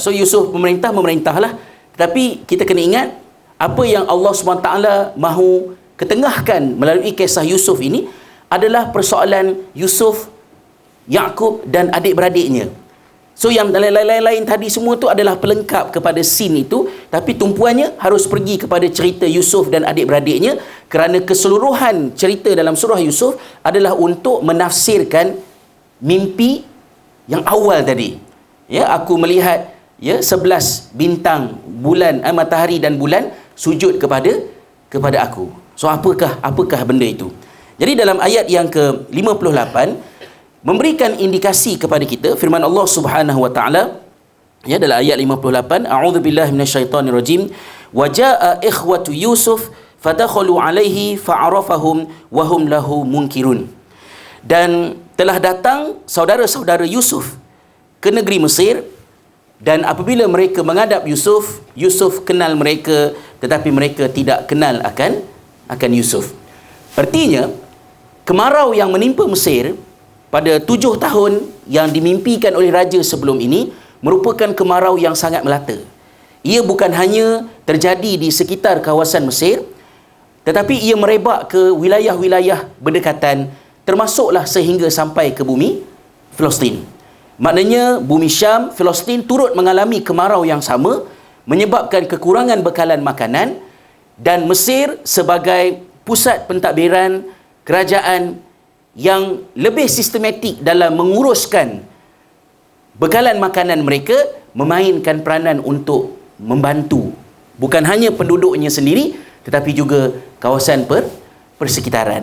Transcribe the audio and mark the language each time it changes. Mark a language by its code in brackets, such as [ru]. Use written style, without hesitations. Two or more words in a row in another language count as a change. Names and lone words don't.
[ms] So Yusuf memerintahlah, tetapi kita kena ingat apa yang Allah SWT mahu ketengahkan melalui kisah Yusuf ini adalah persoalan Yusuf, Yaqub dan adik-beradiknya. So yang lain-lain tadi semua tu adalah pelengkap kepada scene itu, tapi tumpuannya harus pergi kepada cerita Yusuf dan adik-beradiknya, kerana keseluruhan cerita dalam surah Yusuf adalah untuk menafsirkan mimpi yang awal tadi. Ya, aku melihat 11 bintang, bulan, matahari dan bulan sujud kepada aku. So apakah benda itu? Jadi dalam ayat yang ke-58 memberikan indikasi kepada kita, firman Allah [ar] سبحانه وتعالى [ms] dalam ayat 58, [ar] أعوذ بالله من الشيطان الرجيم, وجاء إخوة يوسف فدخلوا عليه فعرفهم وهم له منكرون. [ms] Dan telah datang saudara-saudara Yusuf ke negeri Mesir, dan apabila mereka menghadap Yusuf, Yusuf kenal mereka, tetapi mereka tidak kenal akan Yusuf. Artinya kemarau yang menimpa Mesir pada 7 tahun yang dimimpikan oleh raja sebelum ini merupakan kemarau yang sangat melata. Ia bukan hanya terjadi di sekitar kawasan Mesir, tetapi ia merebak ke wilayah-wilayah berdekatan, termasuklah sehingga sampai ke bumi Palestin. Maknanya bumi Syam, Palestin turut mengalami kemarau yang sama, menyebabkan kekurangan bekalan makanan, dan Mesir sebagai pusat pentadbiran kerajaan yang lebih sistematik dalam menguruskan bekalan makanan mereka, memainkan peranan untuk membantu bukan hanya penduduknya sendiri, tetapi juga kawasan persekitaran.